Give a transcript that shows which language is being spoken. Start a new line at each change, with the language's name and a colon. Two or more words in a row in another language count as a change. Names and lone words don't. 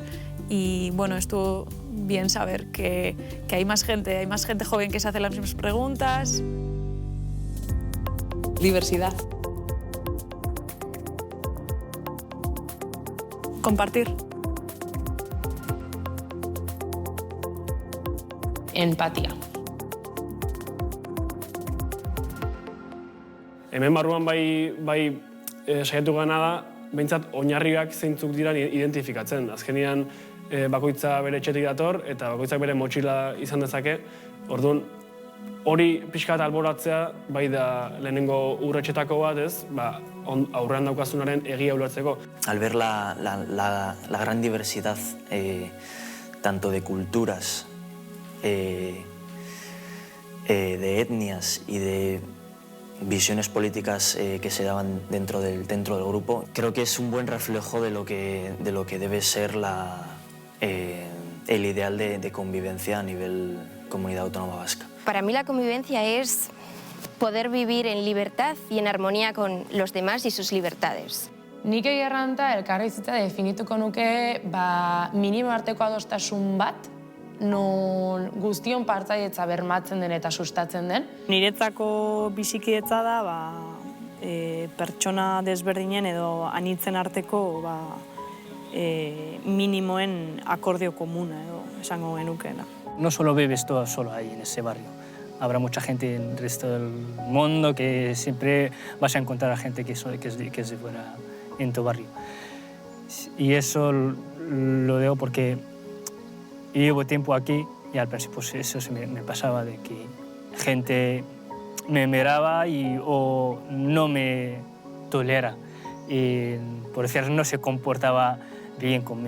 Spanish: Y bueno, estuvo bien saber que hay más gente joven que se hace las mismas preguntas. Diversidad. Compartir. Empatía.
Basque: Hemen barruan bai saiatu gana da, behintzat oinarriak zeintzuk diran identifikatzen. Azkenean bakoitza bere etxetik dator eta bakoitzak bere motxila izan dezake. Orduan, hori pixka bat alboratzea bai da lehenengo urratsetako bat, ez? Aurrean daukazunaren egia ulertzeko.
Spanish: Al ver la gran diversidad tanto de culturas, de etnias y de visiones políticas que se daban dentro del grupo, creo que es un buen reflejo de lo que debe ser el ideal de convivencia a nivel Comunidad Autónoma Vasca. Para mí la convivencia es poder vivir en libertad y en armonía con los demás y sus libertades.
Basque: Nik egerranta elkarrizketa definituko nuke minimo arteko adostasun bat, non guztion partaidetza bermatzen den eta sustatzen den. Niretzako bizikidetza da pertsona desberdinen edo anitzen arteko minimoen akordio komuna edo esango genukeena.
Spanish: No solo vives todo solo ahí en ese barrio. Habrá mucha gente en el resto del mundo que siempre vas a encontrar a gente que es de fuera en tu barrio. Y eso lo digo porque llevo tiempo aquí y al principio pues eso me pasaba de que gente me miraba o no me tolera y por decir no se comportaba bien conmigo.